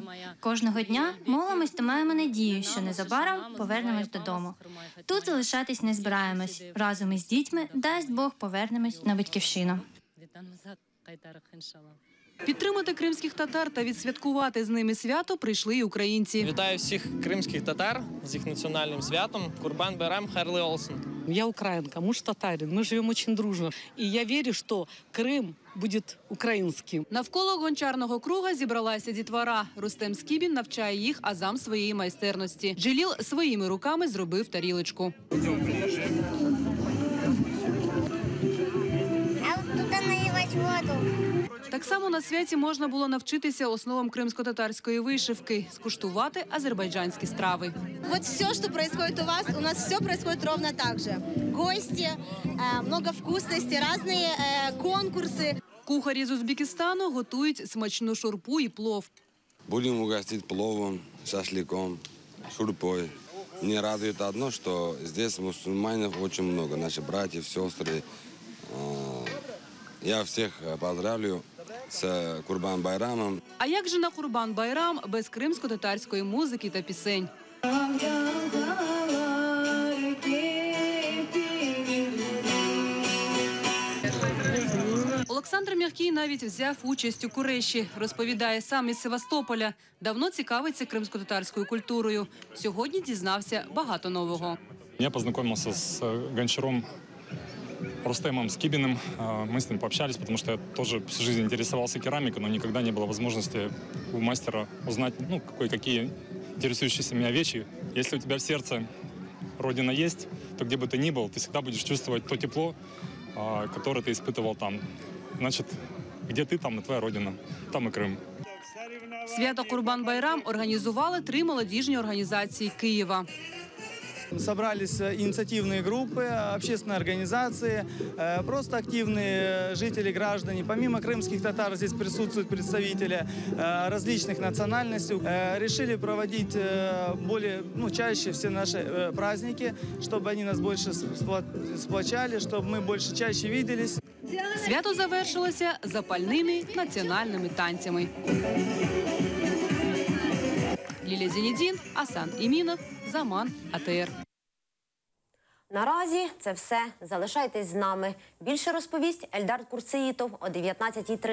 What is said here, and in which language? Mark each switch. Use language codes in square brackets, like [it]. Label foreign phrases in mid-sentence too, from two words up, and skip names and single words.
[uk] Кожного дня молимось та маємо надію, що незабаром повернемось додому. Тут залишатись не збираємось. Разом із дітьми, дасть Бог, повернемось на батьківщину. Підтримати кримських татар та відсвяткувати з ними свято прийшли й українці. Вітаю всіх кримських татар з їх національним святом. [crh] Курбан-Байрам, хайрлы олсен. [ru] Я украинка, муж татарин. Мы живем очень дружно. И я верю, что Крым будет українським. [uk] Навколо гончарного круга зібралася дітвора. Рустем Скібін навчає їх азам своєї майстерності. Джиліл своїми руками зробив тарілочку. А от туди наливати воду. Так само на святі можна було навчитися основам кримсько-татарської вишивки, скуштувати азербайджанські страви. [ru] Вот все, что происходит у нас все происходит ровно так же. Гости, много вкусностей, разные конкурсы. [uk] Кухарі з Узбекистану готують смачну шурпу і плов. [ru] Будем угостить пловом, шашлыком, шурпой. Мне радует одно, что здесь мусульманов очень много, наши братья, сестры. Я всех поздравлю з Курбан-Байрамом. [uk] А як же на Курбан-Байрам без кримсько-татарської музики та пісень? Олександр Мягкий навіть взяв участь у куреші. Розповідає, сам із Севастополя. Давно цікавиться кримсько-татарською культурою. Сьогодні дізнався багато нового. Я познайомився з гончаром Рустемом Скибиным. [ru] Мы с ним пообщались, потому что я тоже всю жизнь интересовался керамикой, но никогда не было возможности у мастера узнать кое-какие интересующиеся меня вещи. Если у тебя в сердце Родина есть, то где бы ты ни был, ты всегда будешь чувствовать то тепло, которое ты испытывал там. Значит, где ты, там и твоя Родина, там и Крым. [uk] Свято Курбан-Байрам організували 3 молодіжні організації Києва. [ru] Собрались инициативные группы, общественные организации, просто активные жители, граждане. Помимо крымских татар здесь присутствуют представители различных национальностей. Решили проводить чаще все наши праздники, чтобы они нас больше сплочали, чтобы мы больше чаще виделись. [uk] Свято завершилося запальними національними танцями. Лілія Зенедін, Асан Імінов, Заман, АТР. Наразі це все. Залишайтесь з нами. Більше розповість Ельдар Курсеїтов о 19:30.